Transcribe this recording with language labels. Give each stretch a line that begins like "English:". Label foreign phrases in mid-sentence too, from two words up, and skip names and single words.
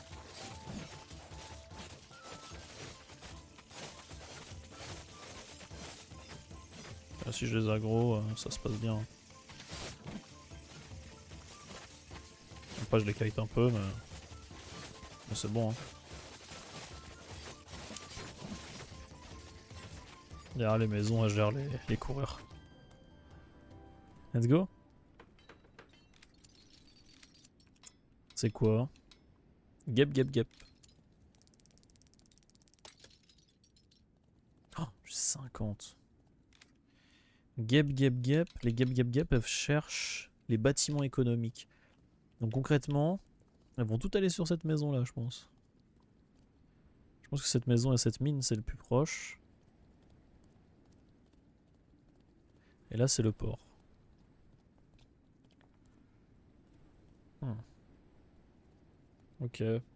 French: Là, si je les aggro, ça se passe bien. Après je les kite un peu, mais c'est bon. Hein. Derrière les maisons, elle gère les coureurs.
English: Let's go.
French: C'est quoi? Gap, gap, gap. Oh, j'ai 50. Gap, gap, gap. Les gap, gap, gap, elles cherchent les bâtiments économiques. Donc concrètement, elles vont toutes aller sur cette maison là, je pense. Je pense que cette maison et cette mine, c'est le plus proche. Et là, c'est le port. Ok.